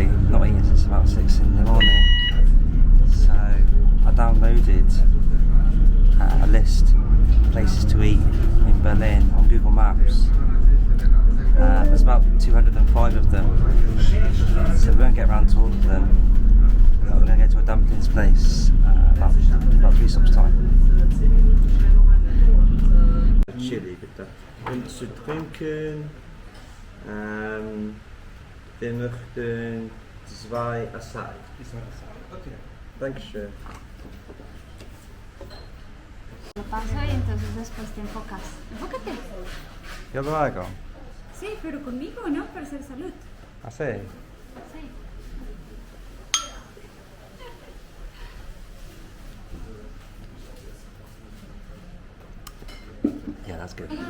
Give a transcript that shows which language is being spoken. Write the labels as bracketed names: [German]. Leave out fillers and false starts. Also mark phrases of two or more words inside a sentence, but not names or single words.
[English] Not eaten since about 6 in the morning. So, I downloaded a list of places to eat in Berlin on Google Maps. There's about 205 of them. So, we won't get around to all of them. But we're going to go to a dumplings place about 3 stops time. [German] Chili bitte. Und zu trinken, wir möchten 2 Acai. Okay, Dankeschön. [Spanish] Lo paso y entonces después te enfocas. Enfócate. Yo lo hago. Sí, pero conmigo, ¿no? Para hacer salud. Así. Sí. [English] Yeah, that's good.